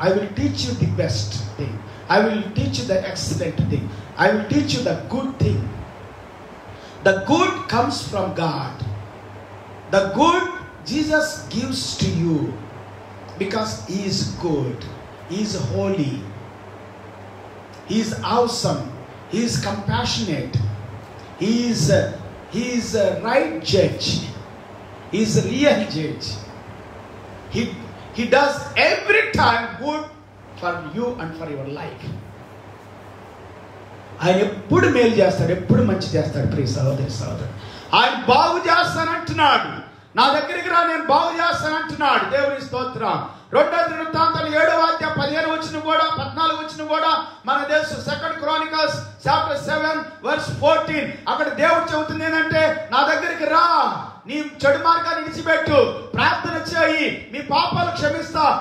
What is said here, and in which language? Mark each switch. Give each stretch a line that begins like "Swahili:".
English: I will teach you the best thing. I will teach you the excellent thing. I will teach you the good thing. The good comes from God. The good Jesus gives to you because He is good. He is holy. He is awesome. He is compassionate. He is a right judge. He is a real judge. He does every time good for you and for your life.
Telugu: ఆయన ఎప్పుడు మేలు చేస్తాడు, ఎప్పుడు మంచి చేస్తాడు. ప్రియ సహోదరి సహోదరు, ఆయన బాగు చేస్తానంటున్నాడు. నా దగ్గరికి రా, నేను బాగు చేస్తానంటున్నాడు. దేవుని స్తోత్రం. 2 దినవృత్తాంతాలు 7వ అధ్యాయం 15 వచనం కూడా 14 వచనం కూడా మన దేశం
English: 2 Chronicles chapter 7 verse 14
Telugu: అక్కడ దేవుడు చెబుతుంది ఏంటంటే, నా దగ్గరికి రా, నీ చెడు మార్గాన్ని విడిచిపెట్టు, ప్రార్థన చేయి, మీ పాపాలు క్షమిస్తా.